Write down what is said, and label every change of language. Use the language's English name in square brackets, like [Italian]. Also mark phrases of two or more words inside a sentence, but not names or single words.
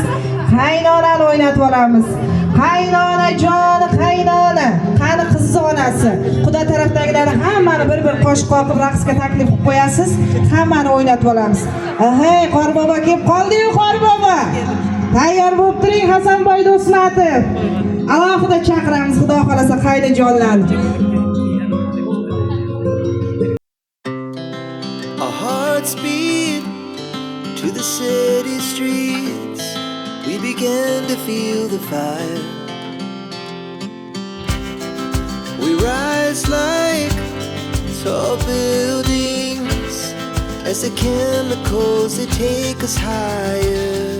[Uzbek] Qaynonani o'ynatib olamiz. Qaynonajon, qaynona, qani qizni onasi. Xudo tarafdagilarni hammani bir-bir qo'shib qoqib raqsga taklif qilib qo'yasiz. Hammani o'ynatib olamiz. Hey, Qorbobo kelib qoldi-yu, Qorbobo. Tayyor bo'lib turing, Hasanboy Do'smatov. Alohida chaqiramiz, Xudo xolasa qaynonajonlarni. [English] Our hearts beat to the city streets. We began to feel the fire. We rise like tall buildings as the chemicals they take us higher.